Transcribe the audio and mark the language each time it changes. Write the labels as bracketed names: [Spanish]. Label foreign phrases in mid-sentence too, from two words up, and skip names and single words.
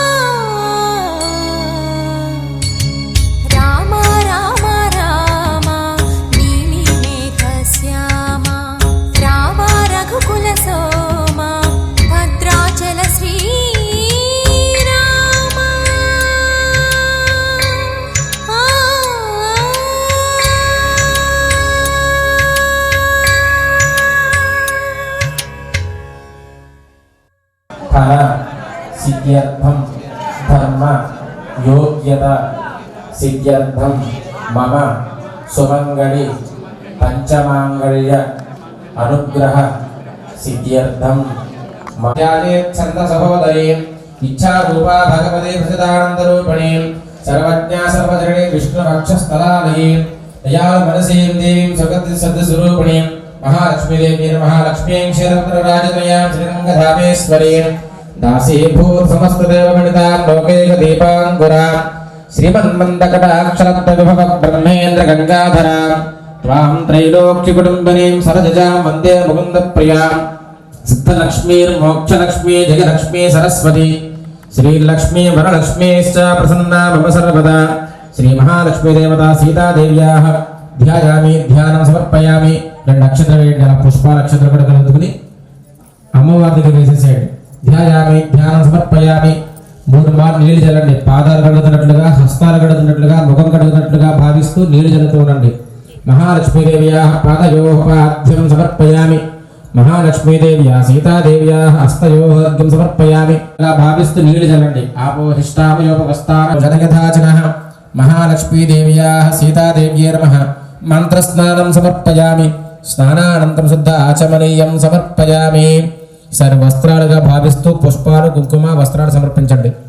[Sanskrit] Rama Rama Rama Nili Megha Syama Rama Raghukula Soma Bhadrachala Sri Rama ఫల సిద్ధ్యర్థం ధర్మ యోగ్యత సిద్ధ్యర్థం మమ సుమంగళి పంచమాంగళ్య అనుగ్రహ సిద్ధ్యర్థం మధ్యాలే ఛంద సహోదరీ ఇచ్చా రూపా భగవతే ప్రసిదానంద రూపిణీ సర్వజ్ఞా సర్వజననీ విష్ణు వక్షస్థలాలయీ దయాళు మనసీం దేవీం సుగతి సద్ద స్వరూపిణీ महालक्ष्मी देवी महालक्ष्मी क्षीरपुत्रराजतयां श्रीरंगधामेश्वरीं दासीभूत समस्त देवगणितां लोकैक दीपाङ्कुरां श्रीमन्मन्दकटाक्षरत्वविभव ब्रह्मेन्द्र गंगाधरां त्वां त्रैलोक्यकुटुम्बिनीं सरजजां वन्दे मुकुन्दप्रियां सिद्धलक्ष्मीर्मोक्षलक्ष्मी जयलक्ष्मी सरस्वती श्रीलक्ष्मी वरलक्ष्मीश्च प्रसन्ना मम सर्वदा श्रीमहालक्ष्मी देवता सीतादेव्याः ध्यायामि ध्यानं समर्पयामि [Telugu] రెండు అక్షతలు వేయండి అలా పుష్పాల అక్షతలు కూడా కలుపుకుని అమ్మవారి దగ్గర వేసేసేయండి [Sanskrit] ధ్యాయామి ధ్యానం [Telugu] సమర్పయామి 3 మార్లు నీళ్లు చల్లండి పాదాలు కడుగుతున్నట్లుగా హస్తాలు కడుగుతున్నట్లుగా ముఖం కడుగుతున్నట్లుగా భావిస్తూ నీళ్లు చల్లుతూ ఉండండి [Sanskrit] మహాలక్ష్మీదేవ్యా పాదయోః పాద్యం సమర్పయామి మహాలక్ష్మీదేవ్యా సీతాదేవ్యా హస్తయోః అర్ఘ్యం సమర్పయామి [Telugu] అలా భావిస్తూ నీళ్లు చల్లండి [Sanskrit] ఆపోహిష్టామయోపవస్తాన జనయథాచనః మహాలక్ష్మీదేవ్యా సీతాదేవ్యే నమః మంత్రస్నానం సమర్పయామి స్నానానంతరం శుద్ధ ఆచమనీయం సమర్పయామి [Telugu] సర్వస్త్రాలుగా భావిస్తూ పుష్పాలు కుంకుమ వస్త్రాలు సమర్పించండి